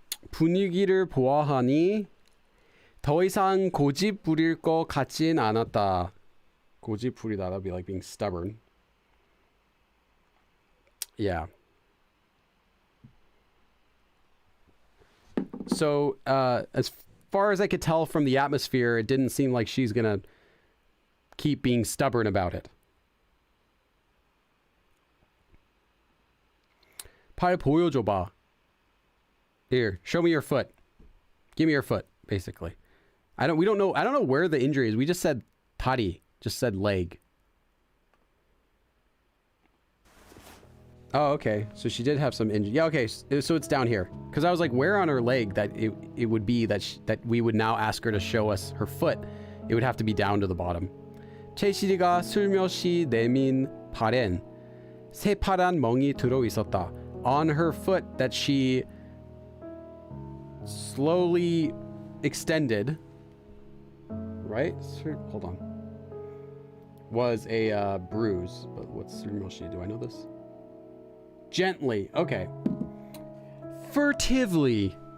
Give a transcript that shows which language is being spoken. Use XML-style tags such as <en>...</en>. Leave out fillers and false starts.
<ko>분위기를 보아하니 더 이상 고집 부릴 것 같진 않았다. 고집 부리다,</ko> <en>that'd be like being stubborn. Yeah. So, as far as I could tell from the atmosphere, it didn't seem like she's gonna keep being stubborn about it.</en> <ko>팔 보여줘봐.</ko> <en>Here, show me your foot. Give me your foot, basically. I don't know where the injury is. We just said 다리, just said leg. Oh, okay. So she did have some injury. Yeah, okay. So it's down here. Because I was like, where on her leg that it would be that we would now ask her to show us her foot. It would have to be down to the bottom.</en> <ko>채시리가 슬며시 내민 발엔 새파란 멍이 들어 있었다.</ko> <en>On her foot that she slowly extended, right? Hold on. Was a bruise. But what's 슬며시? Do I know this? Gently. Okay. Furtively.</en>